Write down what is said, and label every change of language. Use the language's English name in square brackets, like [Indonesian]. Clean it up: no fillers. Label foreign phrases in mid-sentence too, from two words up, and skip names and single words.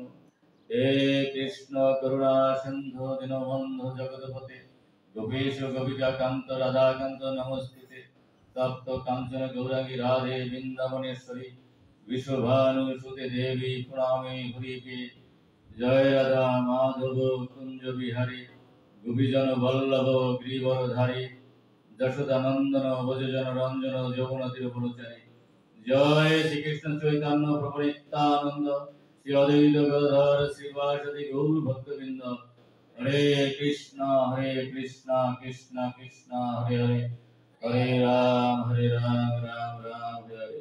[Sanskrit] हे कृष्ण करुणा सिन्धु दीनबन्धु जगत्पते गोपीश गोपिकान्त राधाकान्त नमोस्तुते। तप्त कांचन गौरांगी राधे वृंदावनेश्वरी विश्वभानुसुते देवी प्रणामे हरिके। [Bangla] जय राधा माधव कुंज बिहारी गोपीजन वल्लभ गिरिवरधारी যশোদানন্দন ব্রজজন রঞ্জন যৌবন তিরুপরচারী। জয় শ্রীকৃষ্ণ চৈতন্য প্রভু নিত্যানন্দ শ্রী অদ্বৈত গদাধর শ্রীবাসদি গৌর ভক্তবৃন্দ। [Sanskrit] হরে কৃষ্ণ কৃষ্ণ কৃষ্ণ হরে হরে হরে রাম রাম রাম হরে হরে।